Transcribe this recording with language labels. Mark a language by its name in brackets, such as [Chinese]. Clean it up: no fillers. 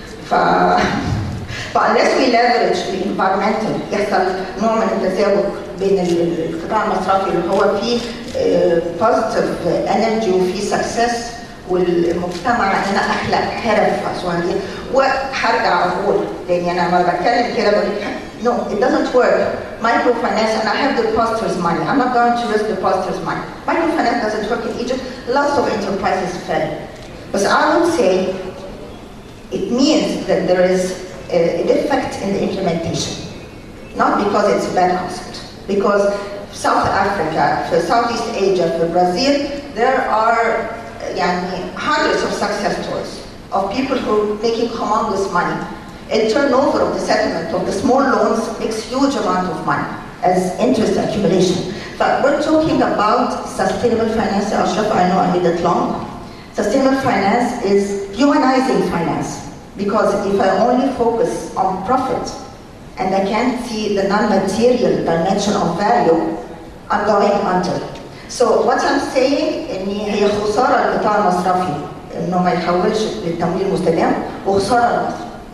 [English] unless we leverage the environmental [Arabic] يحصل نوع من التساوي بين القطاع المصرفي اللي هو فيه positive energy وفيه success والمجتمع ان انا اخلق حرف دي. وهرجع اقول لان انا لما بتكلم كده بقول [English] no, it doesn't work. Microfinance, and I have the depositors' money. I'm not going to risk the depositors' money. Microfinance doesn't work in Egypt. Lots of enterprises fail. But I would say it means that there is a defect in the implementation. Not because it's a bad concept. Because South Africa, for Southeast Asia, for Brazil, there are hundreds of success stories of people who are making humongous money. And turnover of the settlement of the small loans makes huge amount of money as interest accumulation. But we're talking about sustainable finance. Ashraf, I know I made it long. Sustainable finance is humanizing finance. Because if I only focus on profit and I can't see the non-material dimension of value, I'm going under. So what I'm saying [Arabic] إن هي خسارة للقطاع المصرفي إنه ما يحولش للتمويل المستدام وخسارة لمصر.